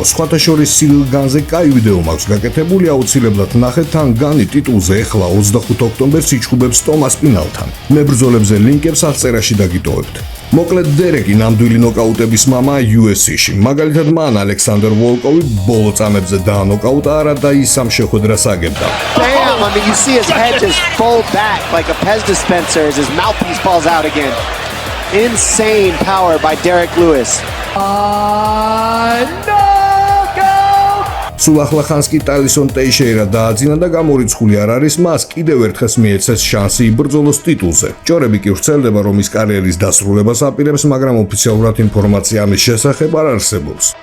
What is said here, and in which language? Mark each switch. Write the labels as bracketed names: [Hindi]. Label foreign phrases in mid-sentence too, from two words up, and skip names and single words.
[Georgian] სხვათა შორის სირილ განზე კაი ვიდეო მაქვს გაკეთებული, აუცილებლად ნახეთ, თან განი ტიტულზე ეხლა 25 ოქტომბერს იჩხუბებს ტომას პინალთან. მებრძოლებზე ლინკებს აღწერაში დაგიტოვებთ. მოკლედ დერეკი ნამდვილი ნოკაუტების მამაა UFC-ში. მაგალითად მან ალექსანდრ ვოლკოვი ბოლო წამებზე დაანოკაუტარა და ის ამ შეხვედრას აგებდა. [English] Damn, I mean you see his head just fold back like a Pez dispenser as his mouthpiece falls out again. Insane power by Derek Lewis. [Georgian] სულ ახლა ხანს კი ტაილსონ ტეიშეირა დააძინა და გამორიცხული არ არის, მას კიდევ ერთხელ მიეცეს შანსი იბრძოლოს ტიტულზე. ჭორები კი ვრცელდება, რომ ის კარიერის დასრულებას აპირებს, მაგრამ ოფიციალურად ინფორმაცია ამის შესახებ არ არსებობს.